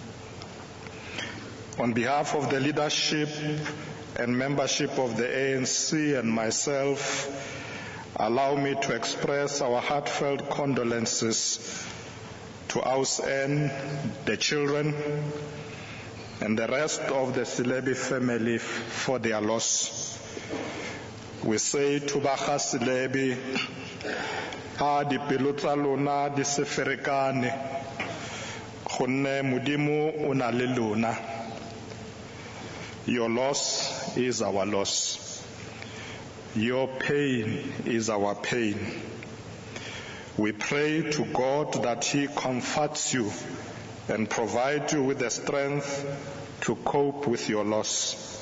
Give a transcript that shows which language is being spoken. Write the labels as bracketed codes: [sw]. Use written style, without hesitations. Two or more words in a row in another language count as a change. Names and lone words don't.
[en] On behalf of the leadership and membership of the ANC and myself, allow me to express our heartfelt condolences to Aus N, the children, and the rest of the Selebi family for their loss. We say to [tn] Baga Selebi, a dipelo tsa lona di se ferekane, gonne Modimo o na le lona. [en] Your loss is our loss. Your pain is our pain. We pray to God that He comforts you and provides you with the strength to cope with your loss.